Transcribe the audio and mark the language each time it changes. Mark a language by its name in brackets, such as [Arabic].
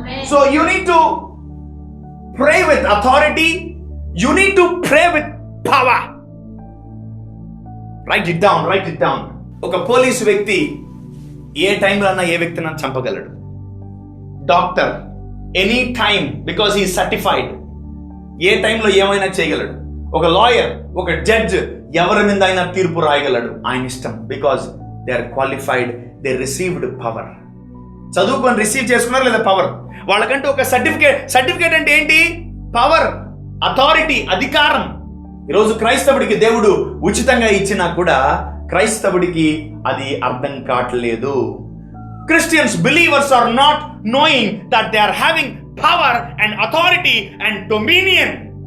[English] So you need to pray with authority, you need to pray with power. Write it down. [Telugu] ఒక police వ్యక్తి ఏ టైంలో అన్నా ఏ వ్యక్తిని చంపగలడు. Doctor [English] Any time, because he certified. [Telugu] ఏ టైంలో ఏమైనా చేయగలడు. ఒక లాయర్, ఒక జడ్జ్ ఎవరి మీద అయినా తీర్పు రాయగలడు. ఆయన ఇష్టం. [English] Because they are qualified, they received power. [Telugu] చదువుకొని రిసీవ్ చేసుకున్నారు లేదా పవర్. వాళ్ళకంటే ఒక సర్టిఫికేట్ అంటే ఏంటి? పవర్, అథారిటీ, అధికారం. ఈరోజు క్రైస్తవుడికి దేవుడు ఉచితంగా ఇచ్చినా కూడా క్రైస్తవుడికి అది అర్థం కావట్లేదు. [English] Christians, believers are not knowing that they are having power and authority and dominion.